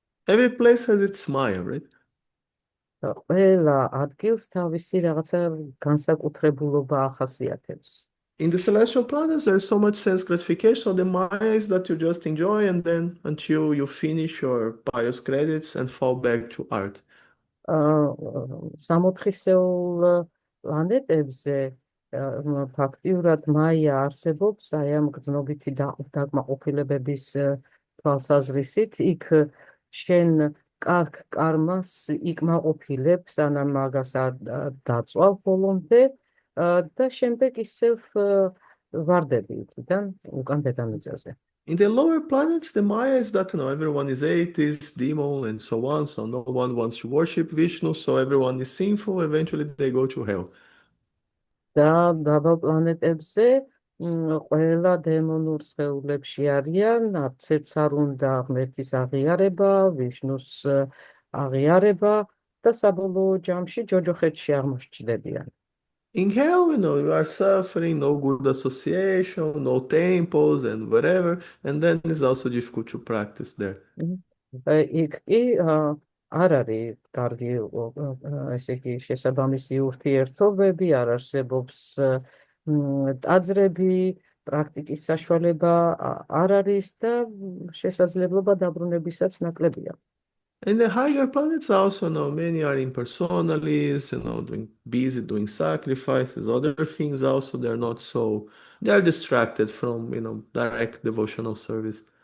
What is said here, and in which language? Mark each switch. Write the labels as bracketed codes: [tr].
[en] Every place has its Maya, right? [ka] ყველა ადგილს თავისი რაღაცა განსაკუთრებულობა ახასიათებს. [en] In the celestial planets, there's so much sense gratification. So the Maya is that you just enjoy and then until you finish your pious credits and fall back to art. [ka] 60-ელ პლანეტებზე ფაქტიურად მაია არსებობს აი ამ გრძნობითი დაკმაყოფილებების თვალსაზრისით. იქ შენ კარგ კარმას იკმაყოფილებ, სანამ მაგას არ დაწვავ ბოლომდე და შემდეგ ისევ ვარდები იქიდან უკან დედამიწაზე. [en] In the lower planets, the Maya is that everyone is atheist, demon, and so on. So no one wants to worship Vishnu. So everyone is sinful. Eventually, they go to hell. [ka] და დაბალ პლანეტებზე ყველა დემონურ სხეულებში არიან, არც ერთს არ უნდა ღმერთის აღიარება, ვიშნუს აღიარება და საბოლოო ჯამში ჯოჯოხეთში აღმოჩნდებიან. [en] In hell, you are suffering, no good association, no temples, and whatever, and then it's also difficult to practice there. [ka] იქ კი არ არის კარგი ესე იგი შესაბამისი ურთიერთობები, არ არსებობს ტაძრები, პრაქტიკის საშუალება არ არის და შესაძლებლობა დაბრუნებისაც ნაკლებია. [en] In the higher planets also, many are impersonalists, busy doing sacrifices, other things also, they're distracted from, direct devotional service.